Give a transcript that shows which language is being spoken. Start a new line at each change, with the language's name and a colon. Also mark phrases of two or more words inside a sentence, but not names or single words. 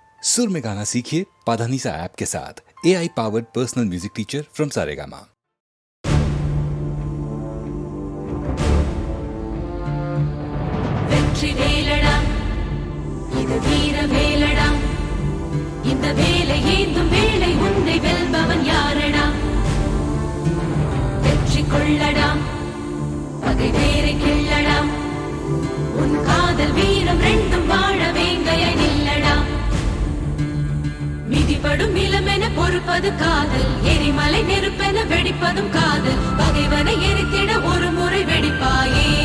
Hindi: सुर में गाना सीखिए पाधानीसा ऐप के साथ।
English: AI powered personal music teacher from
Hindi: सारेगामा।
Tamil: வெற்றி வேலடா இது வீர வேலடா இந்த வேலை ஏந்தும் வேளை உன்னை வெல்பவன் யாரடா வெற்றி கொள்ளடா பகை வேரை கிள்ளடா உன் காதல் வீரம் ரெண்டும் வாழ வேங்கைய நில்லடா மிதிபடும் நிலமென பொறுப்பது காதல் எரிமலை நெருப்பென வெடிப்பதும் காதல் பகைவனை எரித்திட ஒரு முறை வெடிப்பாயே